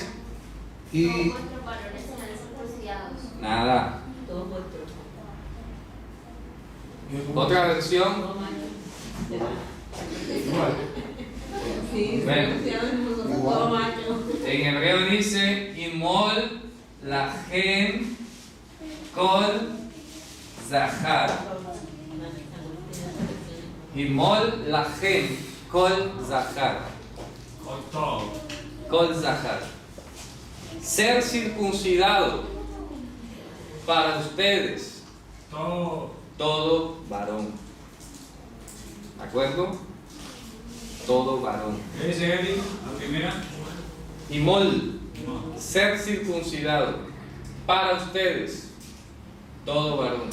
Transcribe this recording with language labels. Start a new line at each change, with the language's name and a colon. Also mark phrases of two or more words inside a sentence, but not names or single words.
Spanish: Y Todos vuestros varones serán circuncidados. Nada. Todos vuestros. Otra versión. Sí, Bueno. todo macho. En hebreo dice:
Hebrew: המול לכם כל זכר. המול לכם כל זכר. כל זכר.
Spanish: Ser circuncidado para ustedes todo varón. ¿De acuerdo? Todo varón. ¿Qué dice Eli? La primera. Imol, ser circuncidado para ustedes todo varón.